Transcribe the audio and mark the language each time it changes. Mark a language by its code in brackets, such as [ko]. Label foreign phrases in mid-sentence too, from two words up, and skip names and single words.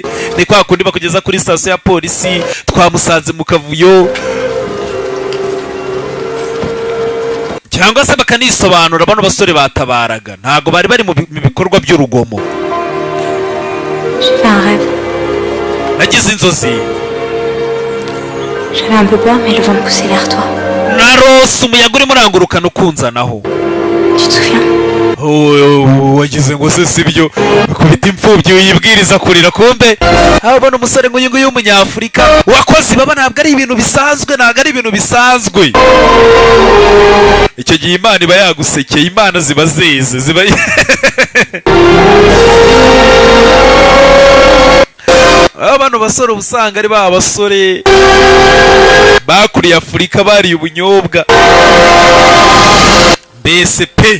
[rw] Ni kwa kundi bakugeza kuri sitasiyo ya polisi, twamusanze mu kavuyo, cyangwa se bakanisobanura. Bano basore batabaraga, ntago bari bari mu bikorwa by'urugomo. Nagize inzozi, [fr] j'avais un peu peur mais le vent me poussait vers toi. [rw] narose umuyaga urimo urangurukana ukunzanaho. [fr] Tu te souviens? [rw] Wagize ngo se sibyo kubita imfubyi uyibwiriza kurira, kumbe abona umusore nguyu nguyu w'umunyafurika wakoze baba. Ntabwo ari ibintu bisanzwe, ntabwo ari ibintu bisanzwe. Icyo gihe Imana iba yagusekeye, Imana ziba zeze, ziba abano basore ubusanga ari ba basore bakuriye Afurika, bariye ubunyobwa mbese pe.